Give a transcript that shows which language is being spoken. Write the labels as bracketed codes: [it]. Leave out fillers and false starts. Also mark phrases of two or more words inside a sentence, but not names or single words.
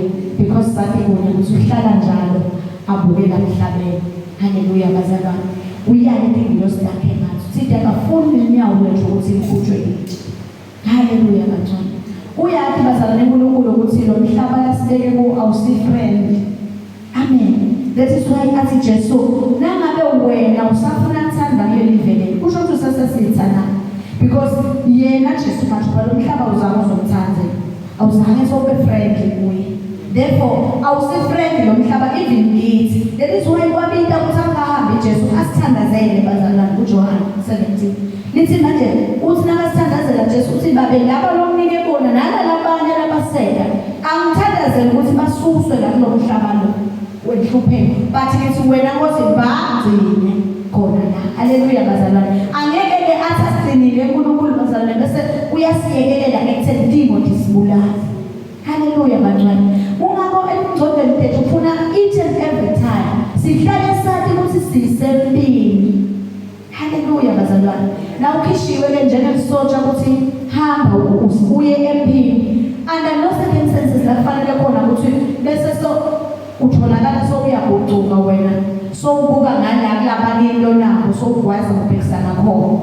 [ss] Because sathi wona ukuthi uhlala njalo abukela emhlabeni. Haleluya bazalwane. Uyale ingilosi yakhe ngathi sithi akafuni inyawo lethu ukuthi likhutshwe kithi. Haleluya bantwana. Uyathi bazalwane uNkulunkulu ukuthi lo mhlaba yasibeke ku awusifriend. Amen. [en] That is why [ss] athi Jesu nangabe wena usafuna ukuthanda kuleli vele kusho ukuthi usesesithana because yena Jesu manje lo mhlaba uzama uzomthanda awuzange sobe friendly kuye. Therefore awusifriendly lo mhlaba even kithi. [en] That is why [ss] kwabita ukuthi angahambi Jesu asithandazele bazalwane kuJohn 17. Lithi manje uthi nakasithandazela Jesu uthi babe laba lomnike bona nalabanye labaseka angithandazele ukuthi basuswe la kulo mhlaba lo wehlupheni bathi lithi wena ngoze bagcine khona la. Haleluya bazalwane. Angeke ke asasinile uNkulunkulu bazalwane bese uyasiyekelela ekutheni Timothy sibulala. Haleluya bantwana. Ungakho emgcondweni wethu ufuna [en] each and every time [ss] sihlale sathi ukuthi sisempini. Haleluya bazalwane. Na ukhishiwe ke njengelisotsha ukuthi hamba uye empini [en] under no circumstances [ss] la kufanele khona ukuthi bese so utholakala sokuyagucuka wena sokubuka ngala kulabanye into nabo sokwazi ukubhekisana khona.